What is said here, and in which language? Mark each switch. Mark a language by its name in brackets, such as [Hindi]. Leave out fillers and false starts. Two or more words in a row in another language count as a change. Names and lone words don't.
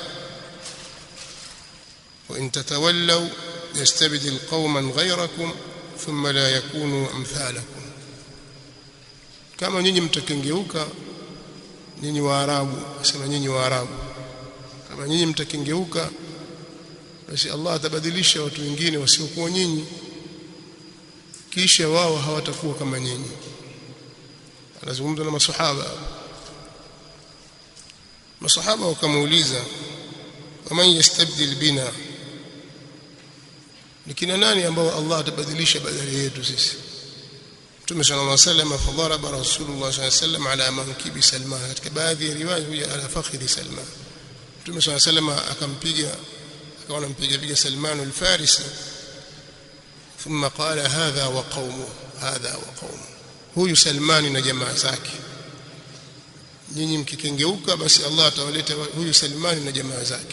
[Arabic] وإن تتولوا يستبدل قوما غيركم ثم لا يكونوا أمثالكم, [Swahili] kama nyinyi mtakengeuka, nyinyi Waarabu, asema nyinyi Waarabu, kama nyinyi mtakengeuka, basi Allah atabadilisha watu wengine wasiokuwa nyinyi, kisha wao hawatakuwa kama nyinyi. Anazungumza na masahaba wakamuuliza, [Arabic] ومن يستبدل بنا, [Swahili] ni kina nani ambao Allah atabadilisha badala yetu sisi? [Arabic] Mtume صلى الله عليه وسلم فضرب رسول الله صلى الله عليه وسلم على منكب سلمان, [Swahili] katika baadhi ya riwaya huja [Arabic] على فخذ سلمان. [Swahili] Mtume [Arabic] صلى الله عليه وسلم [Swahili] akampiga, akawa anampiga Salman al-Farisi, [Arabic] ثم قال هذا وقومه، هذا وقومه, [Swahili] huyu Salmani na jamaa zake, nyinyi mkikengeuka basi Allah atawaleta huyu Salmani na jamaa zake.